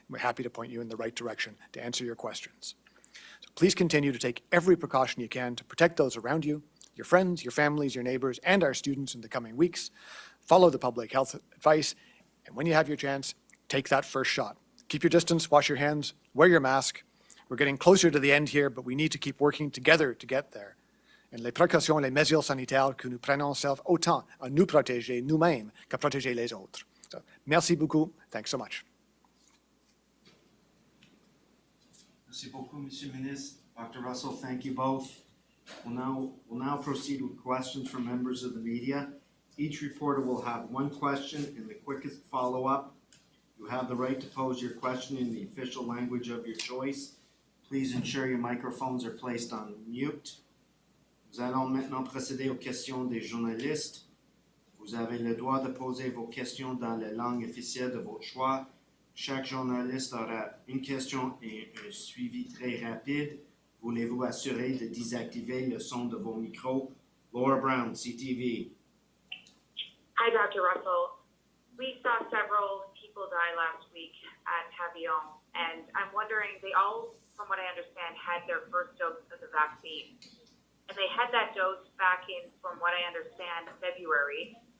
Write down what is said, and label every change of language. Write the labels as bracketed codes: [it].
[en] We're happy to point you in the right direction to answer your questions. So please continue to take every precaution you can to protect those around you, your friends, your families, your neighbors, and our students in the coming weeks. Follow the public health advice, and when you have your chance, take that first shot. Keep your distance, wash your hands, wear your mask. We're getting closer to the end here, but we need to keep working together to get there. [fr] Et les précautions, les mesures sanitaires que nous prenons servent autant à nous protéger nous-mêmes qu'à protéger les autres. [en] So, [fr] merci beaucoup. [en] Thanks so much. [fr] Merci beaucoup, Monsieur le Ministre. Dr. Russell, [en] thank you both. We'll now proceed with questions from members of the media. Each reporter will have one question and the quickest follow-up. You have the right to pose your question in the official language of your choice. Please ensure your microphones are placed on mute. [fr] Nous allons maintenant procéder aux questions des journalistes. Vous avez le droit de poser vos questions dans la langue officielle de votre choix. Chaque journaliste aura une question et un suivi très rapide. Voulez-vous assurer de désactiver le son de vos micros? [en] Laura Brown, CTV. Hi, Dr. Russell. We saw several people die last week at Pavillon, and I'm wondering, they all, from what I understand, had their first dose of the vaccine. And they had that dose back in, from what I understand, February.